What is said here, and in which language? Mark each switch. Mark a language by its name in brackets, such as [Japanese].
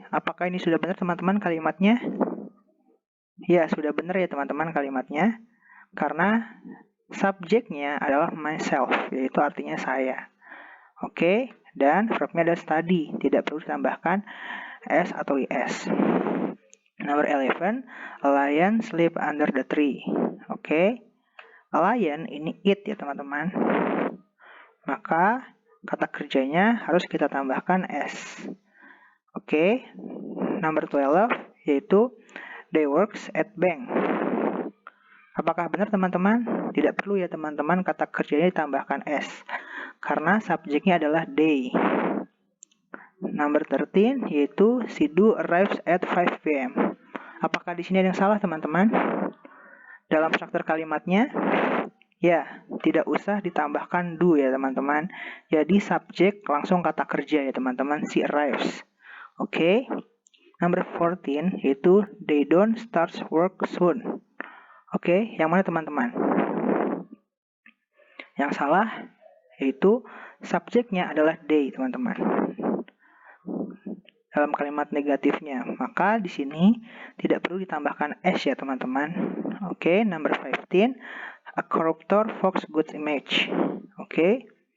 [Indonesian] Apakah ini sudah benar teman-teman kalimatnya? Ya, sudah benar ya teman-teman kalimatnya. Karena subjeknya adalah myself, yaitu artinya saya. Oke, dan verbnya adalah study, tidak perlu ditambahkan s atau is. [English] Number 11, a lion sleep under the tree. [Indonesian] Oke, a lion ini it ya teman-teman. Maka kata kerjanya harus kita tambahkan s. [English] Oke, number 12 yaitu they works at bank. [Indonesian] Apakah benar teman-teman? Tidak perlu ya teman-teman kata kerjanya ditambahkan s. Karena subjeknya adalah they. [English] Number 13 yaitu Sidhu arrives at 5 p.m. [Indonesian] Apakah di sini ada yang salah teman-teman? Dalam struktur kalimatnya, ya, tidak usah ditambahkan do ya teman-teman. Jadi subjek langsung kata kerja ya teman-teman, she arrives. Oke. [English] Number 14 yaitu they don't start work soon. [Indonesian] Oke, yang mana teman-teman? Yang salah yaitu subjeknya adalah they teman-teman. Dalam kalimat negatifnya, maka di sini tidak perlu ditambahkan s ya teman-teman. [English] Oke, number 15 a corruptor fox good image. Oke.